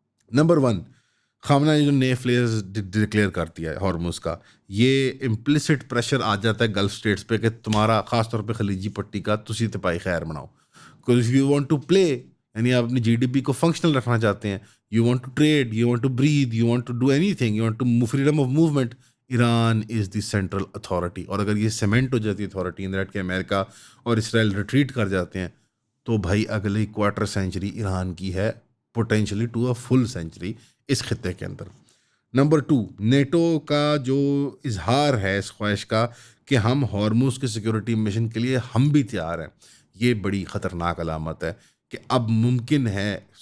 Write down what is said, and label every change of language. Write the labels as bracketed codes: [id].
[ur] Number 1، خامنہ نے جو نئے فلیئرز ڈکلیئر کر دیا ہے ہارموز کا، یہ امپلیسٹ پریشر آ جاتا ہے گلف اسٹیٹس پہ کہ تمہارا خاص طور پہ خلیجی پٹی کا تسی تپائی خیر بناؤ. [en] Because if you want to play [ur] یعنی آپ اپنی GDP کو فنکشنل رکھنا چاہتے ہیں. [en] You want to trade, you want to breathe, you want to do anything, you want to freedom of movement. Iran is the central authority. [ur] اور اگر یہ سیمنٹ ہو جاتی ہے اتھارٹی ان دیٹ کہ امریکہ اور اسرائیل ریٹریٹ کر جاتے ہیں, تو بھائی اگلی کوارٹر سینچری ایران کی ہے, [en] potentially to a full century [ur] اس خطے کے اندر. نمبر 2, نیٹو کا جو اظہار ہے اس خواہش کا کہ ہم ہارموز کے سیکورٹی مشن کے لیے ہم بھی تیار ہیں, یہ بڑی خطرناک علامت ہے کہ اب ممکن ہے.